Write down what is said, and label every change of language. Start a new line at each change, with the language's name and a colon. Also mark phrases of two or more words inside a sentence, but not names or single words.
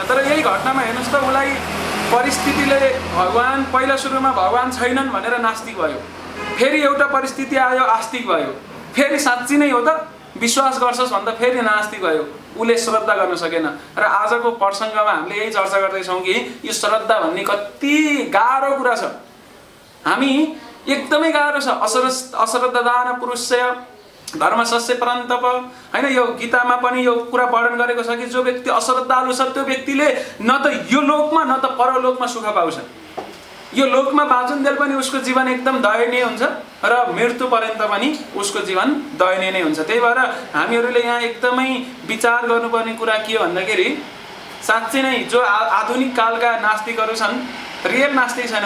Nepali: तर यही घटनामा हेर्नुहोस् त, उसलाई परिस्थितिले भगवान् पहिला सुरुमा भगवान् छैनन् भनेर नास्तिक भयो, फेरि एउटा परिस्थिति आयो आस्तिक भयो, फेरि साँच्ची नै हो त विश्वास गर्छस् भन्दा फेरि नास्तिक भयो। उसले श्रद्धा गर्न सकेन। र आजको प्रसङ्गमा हामीले यही चर्चा गर्दैछौँ कि यो श्रद्धा भन्ने कति गाह्रो कुरा छ। हामी एकदमै गाह्रो छ।
Sanskrit: अश्रद्धादान पुरुषस्य धर्मस्य परन्तप,
Nepali: हैन? यो गीतामा पनि यो कुरा वर्णन गरेको छ कि जो व्यक्ति अश्रद्धालु छ त्यो व्यक्तिले न त यो लोकमा न त परलोकमा सुख पाउँछ। यो लोकमा बाँचुन्जेल पनि उसको जीवन एकदम दयनीय हुन्छ र मृत्यु पर्यन्त पनि उसको जीवन दयनीय नै हुन्छ। त्यही भएर हामीहरूले यहाँ एकदमै विचार गर्नुपर्ने कुरा के हो भन्दाखेरि साँच्चै नै जो आधुनिक कालका नास्तिकहरू छन् रियल नास्तिक छैनन्।